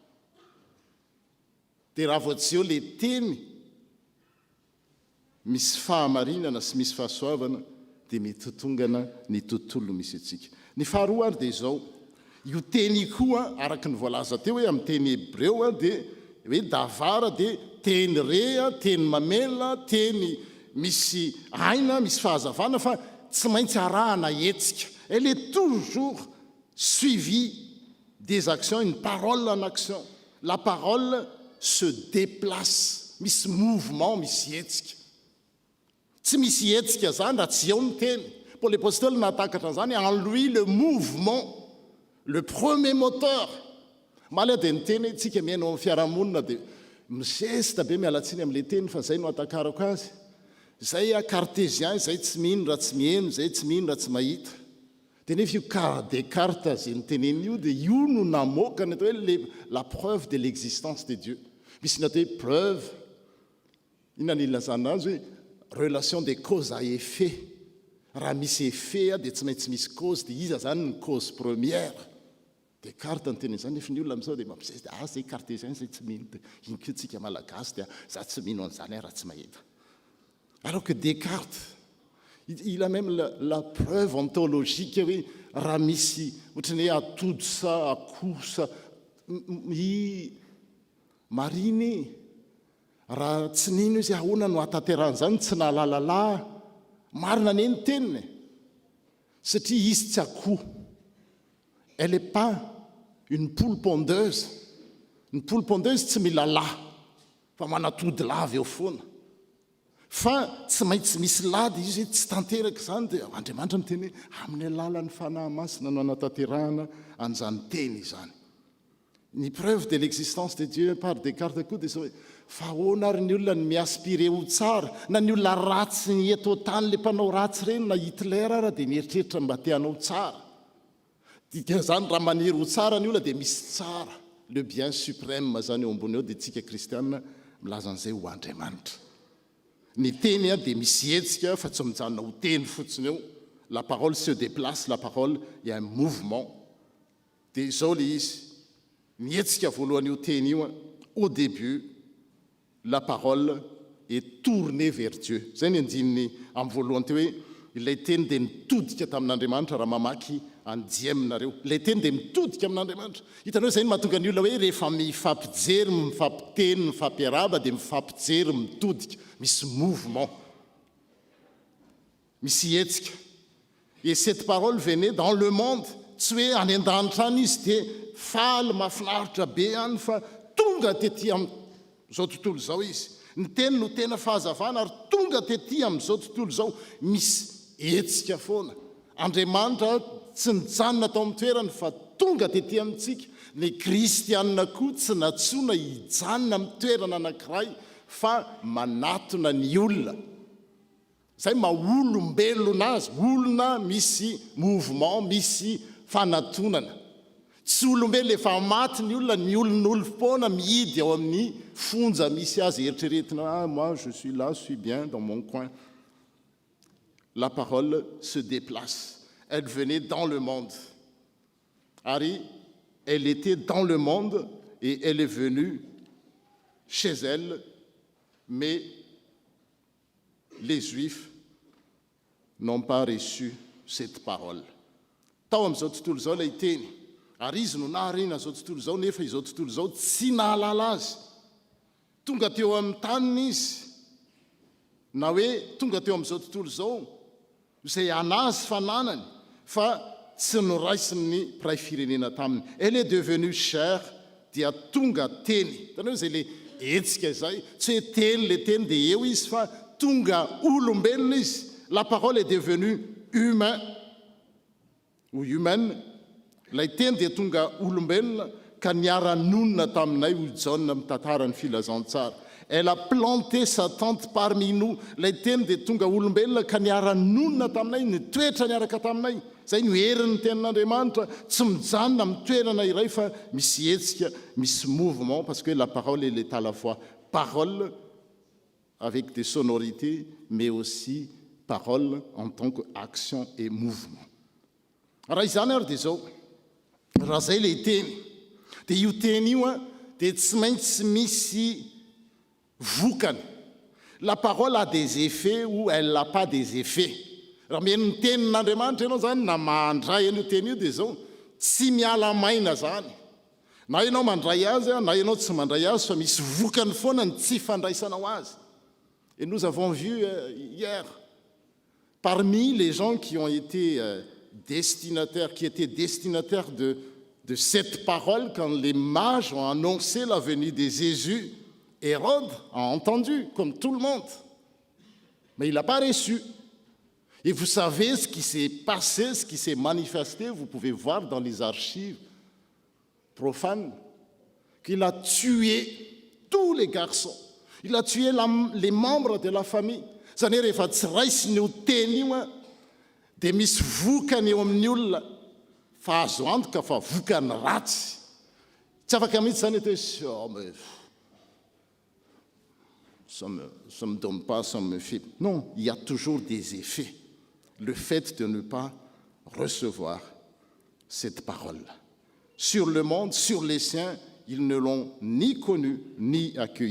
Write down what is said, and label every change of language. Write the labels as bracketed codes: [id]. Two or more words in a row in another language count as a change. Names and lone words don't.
[mg] dia raha vao tsy eo le teny misy fahamarinana sy misy fahasoavana dia mety tongana ny tontolo misy atsika ny faharoa ary dia izao io teny koa araka ny voalaza teo hoe amin'ny teny hébreu dia hoe davara dia teny rea teny mamela teny misy aina misy fahazavana fa tsy maintsy arahana hetsika elle [fr] est toujours suivie des actions une parole en action la parole se déplace [mg] misy mouvement misy hetsika tsy misy hetsika zany raha tsy eo ny teny [fr] Paul l'apôstole [mg] natakatra zany [fr] en lui le mouvement le premier moteur [mg] maly dia ny teny tsika miainao amin'ny fiarahamonina dia misesta be mialatsiny amin'le teny fa zay no atakarako azy Zay cartésien, zay tsy mino raha tsy mieno, zay tsy mino raha tsy mahita. Dia nefa io Descartes zay niteneny io, dia io no namoaka ny atao hoe [fr] la preuve de l'existence de Dieu. [mg] Misy ny atao hoe preuve, inona ny ilazana azy hoe [fr] relation de cause à effet. [mg] Raha misy effet dia tsy maintsy misy cause, dia iza zany ny cause première. Descartes niteny zany, nefa ny olona amin'izao dia mampisezy zay cartésien zay tsy mino, dia iny keo tsika malagasy dia za tsy mino an'izany raha tsy mahita. [fr] Alors que Descartes, il a même la preuve ontologique [mg] hoe raha misy ohatrany hoe atody sa akoho sa mariny raha tsy nino izy ahoana no atanteran'izany tsy nahalalala marina ny eny teniny satria izy tsy akoho. [fr] Elle n'est pas une poule pondeuse. Une poule pondeuse [mg] tsy mila lahy fa manatody lava eo foana. Fa tsy maintsy misy lady izy tsy tanteraka izany dia Andriamanitra miteny hoe amin'ny alalan'ny fanahy masina no anatanterahana an'izany teny izany. Ny [fr] preuve de l'existence de Dieu par Descartes [mg] koa dia zao hoe fa ahoana ary ny olona ny miaspire ho tsara, na ny olona ratsy ny eto tany le mpanao ratsy reny na Hitler ara dia mieritreritra mba te-hanao tsara. Dikan'izany raha maniry ho tsara ny olona dia misy tsara, [fr] le bien suprême [mg] zany eo ambony eo dia tsika kristianina milaza an'izay ho Andriamanitra. Ny teny dia misy hetsika fa tsy mijanona ho teny fotsiny eo. [fr] La parole se déplace, la parole il y a un mouvement. [mg] Dia izao le izy. Ny hetsika voalohany io teny io, [fr] au début, la parole est tournée vers Dieu. [mg] Zay ny andininy amin'ny voalohany teo hoe ilay teny dia nitodika tamin'Andriamanitra raha mamaky andiaminareo. Ilay teny dia mitodika amin'Andriamanitra. Hitanao zay ny mahatonga ny olona hoe rehefa mifampijery, mifampiteny, mifampiaraba dia mifampijery, mitodika. Misy mouvement, misy hetsika. [fr] Et cette parole venait dans le monde, [mg] tsy hoe any an-danitra any izy dia faly mahafinaritra be any fa tonga tetỳ amin'izao tontolo izao izy. Ny teny no tena fahazavana ary tonga tetỳ amin'izao tontolo izao misy hetsika foana. Andriamanitra tsy nijanona tao amin'ny toerany fa tonga tetỳ amintsika. Ny kristianina koa tsy natsoina hijanona amin'ny toerana anankiray fa manatona ny olona. Zay maha-olombelona azy, olona misy mouvement, misy fanatonana. Tsy olombelona efa maty ny olon'olo foana mihidy ao amin'ny fonja misy azy eritreretina, [fr] moi je suis là, je suis bien dans mon coin. La parole se déplace. Elle venait dans le monde. Ari, elle était dans le monde et elle est venue chez elle. Mais les Juifs n'ont pas reçu cette parole. [mg] Tao amin'izao tontolo izao ilay teny. Ary izy no naharina izao tontolo izao nefa izao tontolo izao tsy nahalala azy. Tonga teo amin'ny taniny izy. Na hoe tonga teo amin'izao tontolo izao izay anazy fananany fa tsy noraisiny ny mpiray firenena taminy. [fr] Elle est devenue chair [mg] dia tonga teny. Tanao izay le etsika izay, tsy hoe teny le teny dia eo izy fa tonga olombelona izy. [fr] La parole est devenue humain ou humaine. [mg] Lay teny dia tonga olombelona ka niara-nonina taminay ho Jaona amin'ny tantarany filazantsara. [fr] Elle a planté sa tente parmi nous. [mg] Lay teny dia tonga olombelona ka niara-nonina taminay, nitoetra niaraka taminay. Zay no herin'ny tenin'Andriamanitra, tsy mijanona amin'ny toerana iray fa misy hetsika, misy [fr] mouvement, parce que la parole elle est à la fois parole avec des sonorités, mais aussi parole en tant qu'action et mouvement. [mg] Raha izany ary dia zao, raha zay lay teny, dia io teny io dia tsy maintsy misy vokany. [fr] La parole a des effets ou elle n'a pas des effets. [mg] Raha mihaino ny tenin'Andriamanitra ianao zany na mandray an'io teny io dia zao tsy miala maina zany. Na ianao mandray azy na ianao tsy mandray azy fa misy vokany foana ny tsy fandraisanao azy. [fr] Et nous avons vu hier, parmi les gens qui ont été destinataires, qui étaient destinataires de cette parole, quand les mages ont annoncé la venue de Jésus, Hérode a entendu, comme tout le monde. Mais il n'a pas reçu. Et vous savez ce qui s'est passé, ce qui s'est manifesté, vous pouvez voir dans les archives profanes, qu'il a tué tous les garçons. Il a tué les membres de la famille. [mg] Zany hoe rehefa tsy raisiny io teny io a dia misy vokany eo amin'ny olona fa azo antoka fa vokany ratsy. Tsy afaka mihitsy zany hoe [fr] ça me donne pas, ça me fait. Non, il y a toujours des effets. Le fait de ne pas recevoir cette parole. Sur le monde, sur les siens, ils ne l'ont ni connu, ni accueilli.